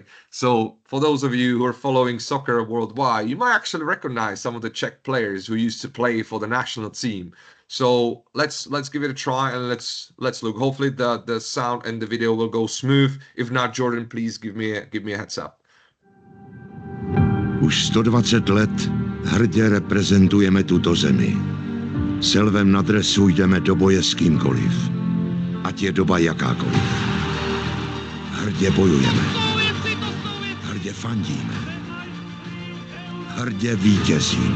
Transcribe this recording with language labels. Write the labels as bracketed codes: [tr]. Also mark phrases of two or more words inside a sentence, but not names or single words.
[en] So for those of you who are following soccer worldwide, you might actually recognize some of the Czech players who used to play for the national team. So let's give it a try and let's look. Hopefully the sound and the video will go smooth. If not, Jordan, please give me a heads up. [cs] Už 120 let hrdě reprezentujeme tuto zemi. Se lvem na dresu jdeme do boje s kýmkoliv. Ať je doba jakákoliv. Hrdě bojujeme. Hrdě fandíme. Hrdě vítězíme.